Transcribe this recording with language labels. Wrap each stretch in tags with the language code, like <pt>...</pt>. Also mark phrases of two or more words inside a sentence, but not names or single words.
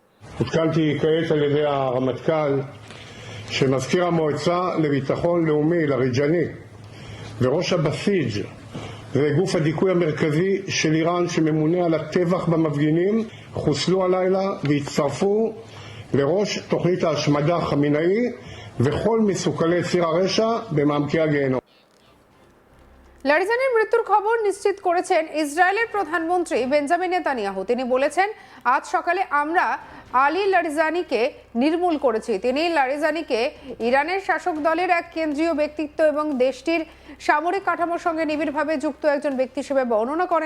<he>עודכנתי כעת על ידי הרמטכ"ל שמזכיר המועצה לביטחון לאומי, לריג'ני, וראש הבסיג' זה גוף הדיכוי המרכזי של איראן שממונה על הטבח במפגינים, חוסלו הלילה והצטרפו לראש תוכנית ההשמדה חמינאי וכל מסוכלי ציר הרשע במעמקי הגיהנום.</he> <bn>লারিজানির মৃত্যুর খবর নিশ্চিত করেছেন ইসরায়েলের প্রধানমন্ত্রী বেঞ্জামিন নেতানিয়াহু। তিনি বলেছেন, আজ সকালে আমরা আলী লারিজানিকে নির্মূল করেছি। তিনি লারিজানিকে ইরানের শাসক দলের এক কেন্দ্রীয় ব্যক্তিত্ব এবং দেশটির সামরিক কাঠামোর সঙ্গে নিবিড়ভাবে যুক্ত একজন ব্যক্তি হিসেবে বর্ণনা করেন।</bn>